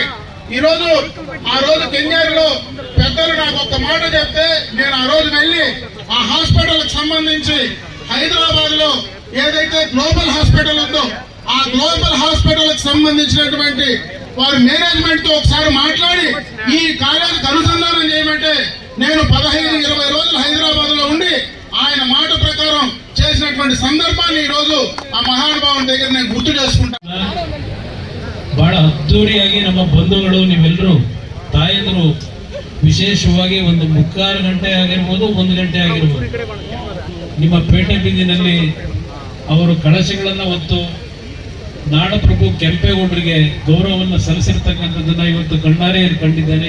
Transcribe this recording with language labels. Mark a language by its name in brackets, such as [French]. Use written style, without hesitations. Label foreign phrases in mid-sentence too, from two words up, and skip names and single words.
[Telugu] ఈ రోజు ఆ రోజు కెంగారులో పెద్దలు నాకు ఒక మాట చెప్తే నేను ఆ రోజు వెళ్ళి ఆ హాస్పిటల్ కి సంబంధించి హైదరాబాద్ లో ఏదైతే గ్లోబల్ హాస్పిటల్ ఉందో ఆ గ్లోబల్ హాస్పిటల్ కి సంబంధించినటువంటి వారి మేనేజ్మెంట్ తో ఒకసారి మాట్లాడి ఈ కాలేజీకి అనుసంధానం చేయమంటే నేను 15-20 రోజులు హైదరాబాద్ లో ఉండి ఆయన మాట ప్రకారం చేసినటువంటి ಸಂದರ್ಭಾన్ని ಈ రోజు ఆ మహానుభావన దగ్గర నేను గుర్తు చేసుకుంటాను. [Kannada] ಬಹಳ ಅದ್ದೂರಿಯಾಗಿ ನಮ್ಮ ಬಂಧುಗಳು ನೀವೆಲ್ಲರೂ ತಾಯಂದರು ವಿಶೇಷವಾಗಿ ಒಂದು 3/4 ಗಂಟೆ ಆಗಿರ್ಬೋದು 1 ಗಂಟೆ ಆಗಿರ್ಬೋದು ನಿಮ್ಮ ಪೇಟೆ ಬೀದಿನಲ್ಲಿ ಅವರು ಕಳಶಗಳನ್ನು ಹೊತ್ತು ನಾಡಪ್ರಭು ಕೆಂಪೇಗೌಡರಿಗೆ ಗೌರವವನ್ನು ಸಲ್ಲಿಸಿರ್ತಕ್ಕಂಥದ್ದನ್ನ ಇವತ್ತು ಕಣ್ಣಾರೆ ಕಂಡಿದ್ದೇನೆ.